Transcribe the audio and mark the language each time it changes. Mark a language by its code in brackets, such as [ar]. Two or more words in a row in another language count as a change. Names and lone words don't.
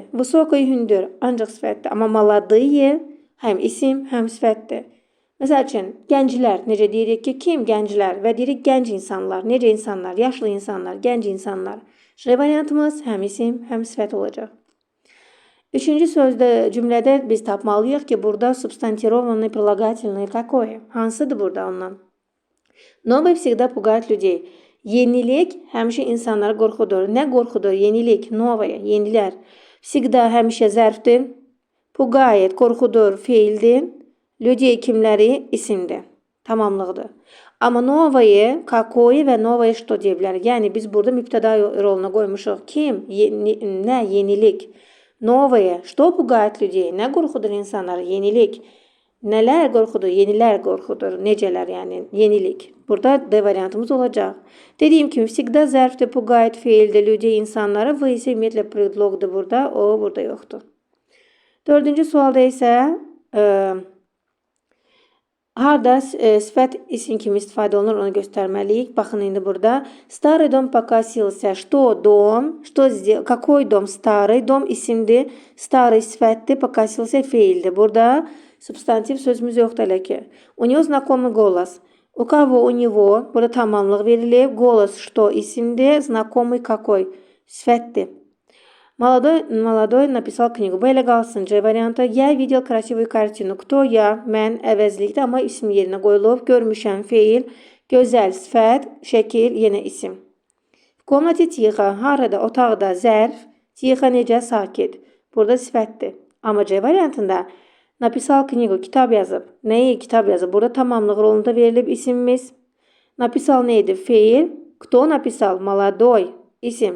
[az] Vысокий, hündür, ancaq sifətdir. Amma молодые həm isim, həm sifətdir. Məsəl üçün, gənclər, necə deyirik ki, kim? Gənclər və deyirik gənc insanlar. Necə insanlar? Yaşlı insanlar, gənc insanlar. J variantımız həm isim, həm sifət olacaq. Üçüncü sözdə, cümlədə biz tapmalıyıq ki, burada substantirovani, [ru] прилагательный какое? [az] Hansıdır burada ondan? [ru] Новое всегда пугает людей. [az] Yenilik həmişə insanları qorxudur. Nə qorxudur? Yenilik, новое, yenilər. Всегда həmişə zərfdir. Pugayet, qorxudur, feildir. Людей kimləri? İsimdir. Tamamlıqdır. Amma [ru] новое, какое [az] və [ru] новое что [az] deyə bilərik. Yəni, biz burada mübtəda roluna qoymuşuq. Kim? Nə? Yenilik. [ru] Новое, что пугает людей? [az] Nə qorxudur insanları? Yenilik. Nələr qorxudur? Yenilər qorxudur. Necələr yəni? Yenilik. Burada D variantımız olacaq. Dediyim kimi, всегда zərfdir, пугает feildir, людей, insanları. V isə ümumiyyətlə predlogdur burada. O, burada yoxdur. Dördüncü sualda isə harda sifət isim kimi istifadə olunur, onu göstərməliyik. Baxın, indi burada. [ru] Старый дом покосился. Что дом? Что сделал? Какой дом? Старый дом [az] isimdir. Старый sifətdir. Покосился feildir. Burada substantiv sözümüz yoxdur hələ ki. [ru] У него знакомый голос. У кого? У него. [az] Burada tamamlıq verilib. [ru] Голос что [az] isimdir. [ru] Знакомый какой? [az] Sifətdir. [ru] Молодой написал книгу. [az] Belə qalsın. C variantı. [ru] Я видел красивую картину. Кто я? [az] Mən əvəzlikdə, amma isim yerinə qoyulub. Görmüşəm feil. Gözəl, sifət, şəkil, yenə isim. В комнате тихо, harada, otaqda, zərf, tixo necə, sakit. Burada sifətdir. Amma C variantında [ru] написал книгу, [az] kitab yazıb. Nəyi kitab yazıb? Burada tamamlıq rolunda verilib isimimiz. Napisal neydi? Feil. [ru] Кто написал? [az] Maladoy. İsim.